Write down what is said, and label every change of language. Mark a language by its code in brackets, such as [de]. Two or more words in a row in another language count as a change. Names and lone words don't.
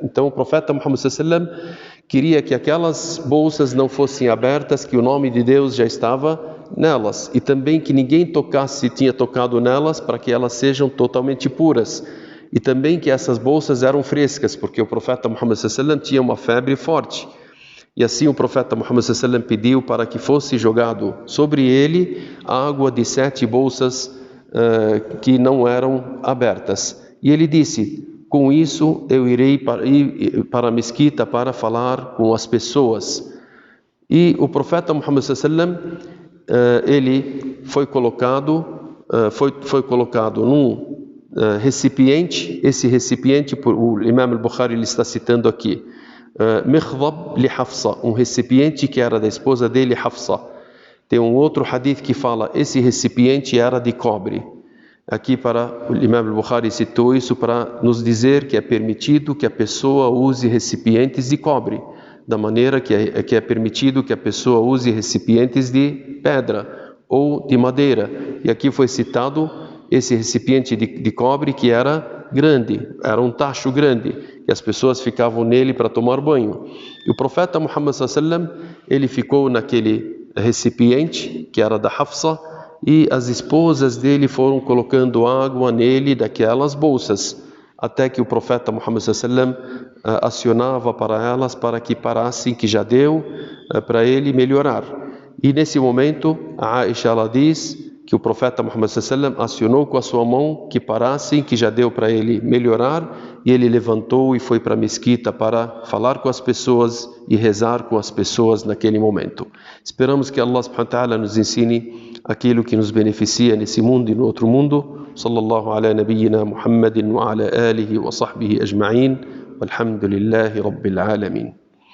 [pt] Então o profeta Muhammad [ar] صلى الله عليه وسلم [pt] queria que aquelas bolsas não fossem abertas, que o nome de Deus já estava nelas, e também que ninguém tocasse se tinha tocado nelas, para que elas sejam totalmente puras. E também que essas bolsas eram frescas, porque o profeta Muhammad [ar] صلى الله عليه وسلم [pt] tinha uma febre forte. E assim o profeta Muhammad [ar] صلى الله عليه وسلم [pt] pediu para que fosse jogado sobre ele água de 7 bolsas que não eram abertas. E ele disse: com isso eu irei para a mesquita para falar com as pessoas. E o profeta Muhammad [ar] صلى الله عليه وسلم, [pt] ele foi colocado num recipiente. Esse recipiente, o Imam al-Bukhari ele está citando aqui, [ar] مخضب لحفصة, [pt] um recipiente que era da esposa dele, Hafsa. Tem um outro hadith que fala, esse recipiente era de cobre. Aqui o Imam al-Bukhari citou isso para nos dizer que é permitido que a pessoa use recipientes de cobre, da maneira que é permitido que a pessoa use recipientes de pedra ou de madeira. E aqui foi citado esse recipiente de cobre que era grande, era um tacho grande, que as pessoas ficavam nele para tomar banho. E o profeta Muhammad [ar] صلى الله عليه وسلم, [pt] ele ficou naquele recipiente que era da Hafsa, e as esposas dele foram colocando água nele daquelas bolsas, até que o profeta Muhammad [ar] صلى الله عليه وسلم [pt] acionava para elas para que parassem, que já deu para ele melhorar. E nesse momento a Aisha ela diz que o profeta Muhammad [ar] صلى الله عليه وسلم [pt] acionou com a sua mão que parassem, que já deu para ele melhorar, e ele levantou e foi para a mesquita para falar com as pessoas e rezar com as pessoas naquele momento. Esperamos que Allah [ar] سبحانه وتعالى [pt] nos ensine aquilo que nos beneficia nesse mundo e no outro mundo. [ar] صلى الله على نبينا محمد وعلى آله وصحبه أجمعين. والحمد لله رب العالمين.